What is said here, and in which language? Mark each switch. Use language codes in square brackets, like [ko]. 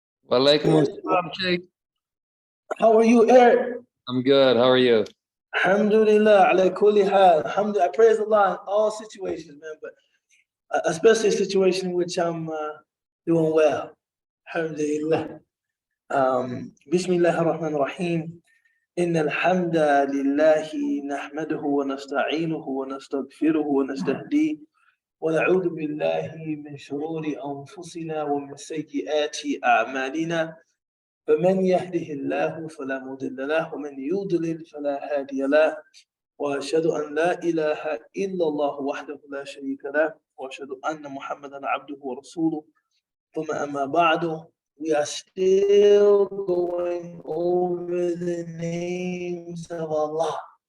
[ar] Walaikum assalam, Sheikh. [en] How are you, Eric? I'm good. How are you? [ar] Alhamdulillah, ala kulli hal. [en] Alhamdulillah, I praise Allah in all situations, man, but especially a situation in which I'm doing well. [ar] Alhamdulillah. Bismillah ar-Rahman ar-Rahim. إن الحمد لله نحمده ونستعينه ونستغفره ونستهديه ونعوذ بالله من شرور أنفسنا ومن سيئات أعمالنا فمن يهده الله فلا مضل له ومن يضلل فلا هادي له وأشهد أن لا إله إلا الله وحده لا شريك له وأشهد أن محمدا عبده ورسوله ثم أما بعد. [en] We are still going over the names of Allah.